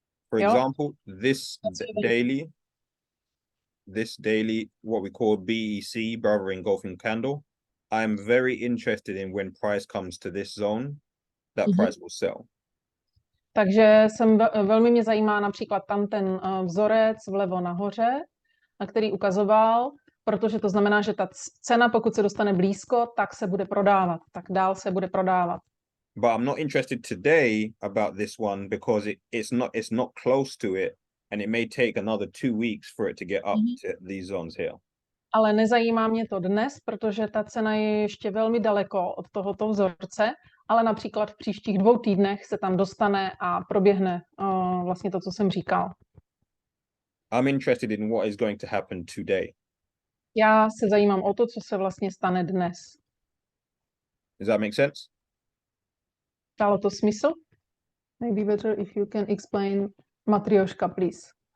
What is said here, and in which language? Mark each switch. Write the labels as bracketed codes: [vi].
[en] For example, this daily, what we call BEC, Brother Engulfing Candle, I'm very interested in when price comes to this zone, that price will sell. [cs] Takže velmi mě zajímá například tam ten vzorec vlevo nahoře, na který ukazoval, protože to znamená, že ta cena, pokud se dostane blízko, tak se bude prodávat, tak dál se bude prodávat. [en] But I'm not interested today about this one because it's not close to it, and it may take another 2 weeks for it to get up to these zones here. [cs] Ale nezajímá mě to dnes, protože ta cena je ještě velmi daleko od tohoto vzorce, ale například v příštích 2 týdnech se tam dostane a proběhne vlastně to, co jsem říkal. [en] I'm interested in what is going to happen today. [cs] Já se zajímám o to, co se vlastně stane dnes. [en] Does that make sense? [cs] Dalo to smysl? [en] Maybe better if you can explain Matrioška, please.